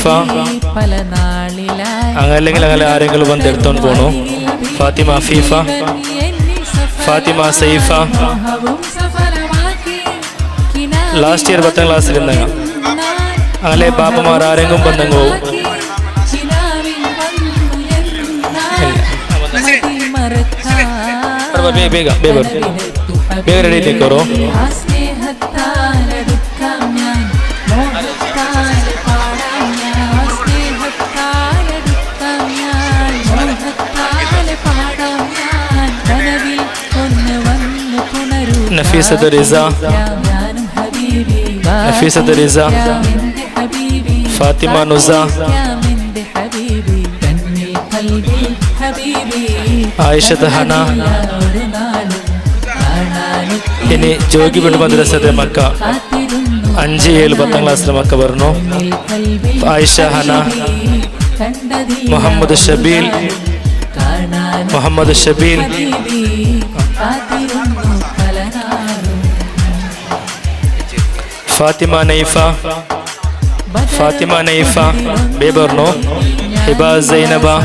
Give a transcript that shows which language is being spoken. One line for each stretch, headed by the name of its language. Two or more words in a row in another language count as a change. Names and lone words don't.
Malayalam: പല നാളിലായി അങ്ങനെ അങ്ങനെ ആരെങ്കിലും വന്ന് എടുത്തോണ്ട് പോണു. ഫാത്തിമ അഫീഫ, ഫാത്തിമ സൈഫ.
English: last year
Malayalam: 10ാം ക്ലാസ്സിൽ ഇരുന്നങ്ങ അങ്ങനെ ബാപ്പമാർ ആരെങ്കിലും വന്നെങ്കിൽ പോകും.
Kannada: ಬೇಗ ಬೇಗ ಬೇಗ ರೆಡಿ ತೆಕ್ಕೋರು.
Malayalam: نفيسة رضا، نفيسة رضا، فاطمة نزا، عائشة ഹന. ഇനി ജോഗി ബിഡ് മദ്രസത്തെ മക്ക 5, 7, 10ാം ക്ലാസ്സിലെ മക്ക പറഞ്ഞു. ആയിഷ ഹന, മുഹമ്മദ് ഷബീൽ, മുഹമ്മദ് ഷബീൽ, ഫാത്തിമ നൈഫ, ഫാത്തിമ നൈഫ ബേബർണോ, ഹിബ സൈനബ,